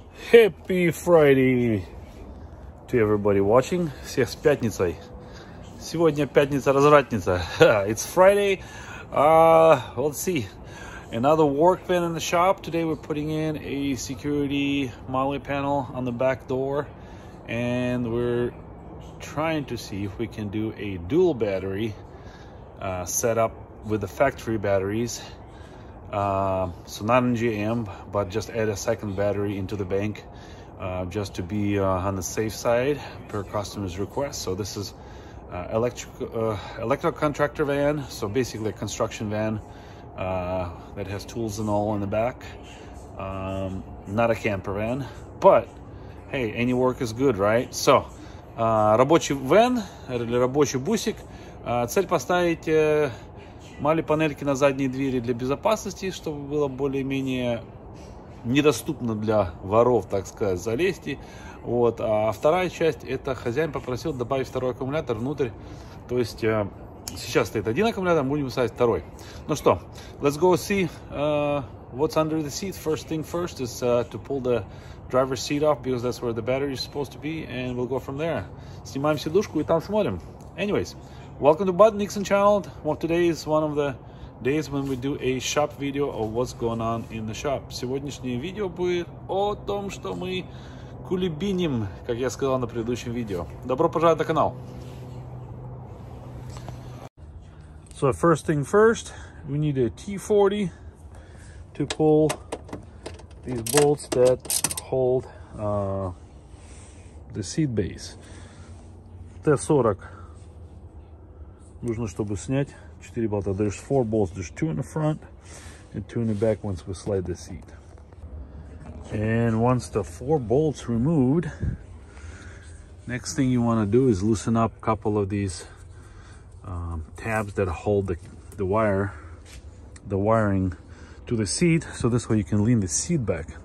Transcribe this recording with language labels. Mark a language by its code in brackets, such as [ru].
[en] Happy Friday to everybody watching. [ru] Всех с пятницей. Сегодня пятница развратница. [en] It's Friday. Let's see. Another work van in the shop. Today we're putting in a security modeling panel on the back door, and we're trying to see if we can do a dual battery setup with the factory batteries. So not in GM, but just add a second battery into the bank, just to be on the safe side per customer's request. So this is electrical contractor van, so basically a construction van that has tools and all in the back. Not a camper van, but hey, any work is good, right? [ru] So рабочий вен или рабочий бусик. Цель поставить мали-панельки на задние двери для безопасности, чтобы было более-менее недоступно для воров, так сказать, залезть. Вот. А вторая часть, это хозяин попросил добавить второй аккумулятор внутрь. То есть сейчас стоит один аккумулятор, будем ставить второй. Ну что, [en] let's go see what's under the seat. First thing first is to pull the driver's seat off, because that's where the battery is supposed to be, and we'll go from there. [ru] Снимаем сидушку и там смотрим. [en] Anyways, welcome to Bud Nixon channel. Well, today is one of the days when we do a shop video of what's going on in the shop. [ru] Сегодняшнее видео будет о том, что мы кулебиним, как я сказал на предыдущем видео. Добро пожаловать на канал. [en] So first thing first, we need a T40 to pull these bolts that hold the seat base. [ru] T40 нужно, чтобы снять 4 болта. [en] There's 4 bolts. There's 2 in the front and 2 in the back once we slide the seat. And once the 4 bolts removed, next thing you want to do is loosen up a couple of these tabs that hold the wiring to the seat, so this way you can lean the seat back.